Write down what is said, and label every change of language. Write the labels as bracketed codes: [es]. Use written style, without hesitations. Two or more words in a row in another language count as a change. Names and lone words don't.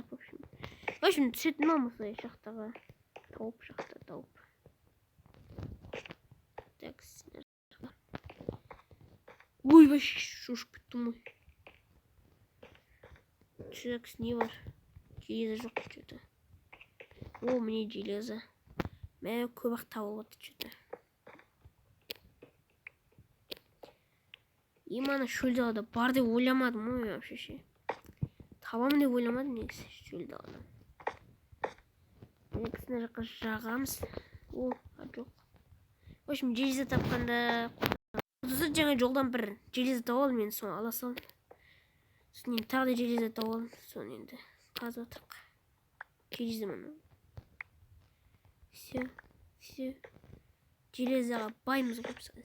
[ru] В общем, [kk] түсетін ма осылай шахтаға. Шахта тауып. Так, ой, вообще шушып кеттім ғой. Так, не бар? Железо жоқ что-то. [ru] О, мне железо. [kk] Мә көп-ақ табылып жатыр что-то. Иманы шөл далада бар деп ойламадым ғой вообще ше. Табамын деп ойламадым негізі шөл далада. Мына жаққа жағамыз. О, жоқ. [ru] В общем, [kk] железо тапқанда достар, жаңа жолдан бір железо тауып алдым, мен соны ала салдым. Сосын енді тағы да железо тауып алдым, соны енді қазып отырмық. Железо мына. Все. Железоға баймыз ғой біз.